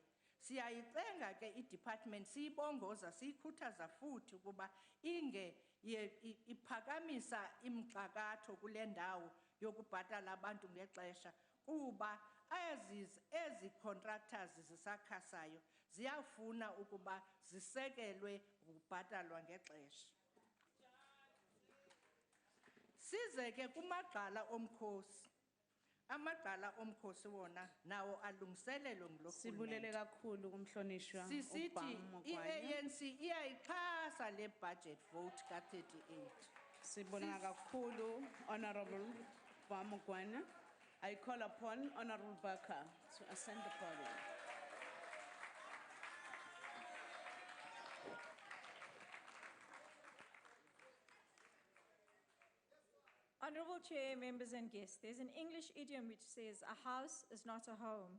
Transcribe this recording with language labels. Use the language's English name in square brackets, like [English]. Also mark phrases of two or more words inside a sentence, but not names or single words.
[Xhosa] Siyayicenga ke i-department siyibongoza siyikhuthaza futhi ukuba inge iphakamisa imxakatho kule ndawo yokubhatala abantu ngexesha kuba ezi contractors zisakhasayo ziyafuna ukuba zisekelwe ukubhatalwa ngexesha. Size ke kumagqala omkhosi. Amagqala omkhosi wona nawo alungiselelo ngulo Sibulele kakhulu kumhlonishwa Sisithi uBham Mokwanya. i-ANC iyayixhasa le budget vote ka-38. Sibonga kakhulu Honorable Bham Mokwanya. [English] I call upon Honorable Barker to ascend the podium. Honorable Chair, members and guests, there's an English idiom which says, a house is not a home.